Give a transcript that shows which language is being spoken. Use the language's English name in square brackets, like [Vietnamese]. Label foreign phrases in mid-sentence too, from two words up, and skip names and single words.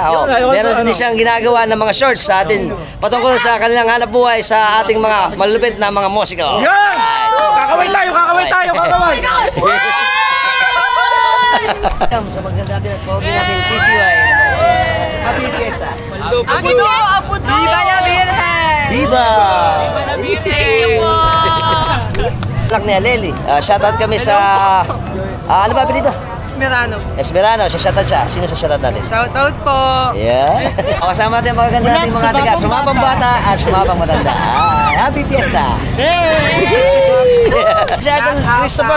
[Filipino] Meron din siyang ginagawa ng mga shorts sa atin patungkol sa kanilang hanap buhay sa ating mga malulupit na mga musiko. Yan! Kakaway tayo! Sa maganda natin at pogi natin PCY. [English] Happy Fiesta. [Spanish] Apudo! Viva la Virgen! Viva! Viva la Virgen! [Filipino] Lak ni Aleli. Shoutout kami sa... ano ba apelido? Esmerano. Shoutout siya. Sino sa shoutout natin? Shoutout po! [English] Yeah. [Filipino] Kasama natin mga ganda natin mga taga Sumabang Bata at Sumabang Matanda. [English] Happy Fiesta! [Filipino] Si Idol Christopher.